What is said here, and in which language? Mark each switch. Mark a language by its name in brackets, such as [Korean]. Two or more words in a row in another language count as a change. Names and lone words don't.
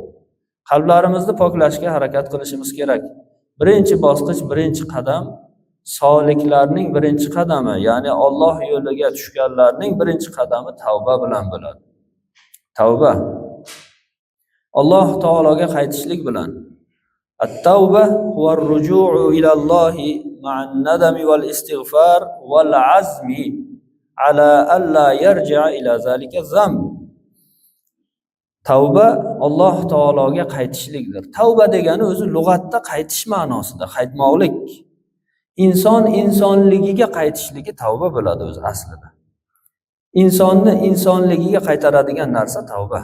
[Uzbek] Qalblarimizni poklashga harakat qilishimiz kerak. Birinchi bosqich, birinchi qadam soliklarning birinchi qadami, ya'ni Alloh yo'liga tushganlarning birinchi qadami tavba bilan bo'ladi. Tavba. Alloh taologa qaytishlik bilan. [Arabic] التوبة هي الرجوع إلى الله مع الندم والاستغفار والعزم على ألا يرجع إلى ذلك ذنب. [Uzbek] Tavba Alloh taologa qaytishlikdir. Tavba degani o'zi lug'atda qaytish ma'nosida, qaytmoqlik. Inson insonligiga qaytishligi tavba bo'ladi o'zi aslida. Insonni insonligiga qaytaradigan narsa tavba.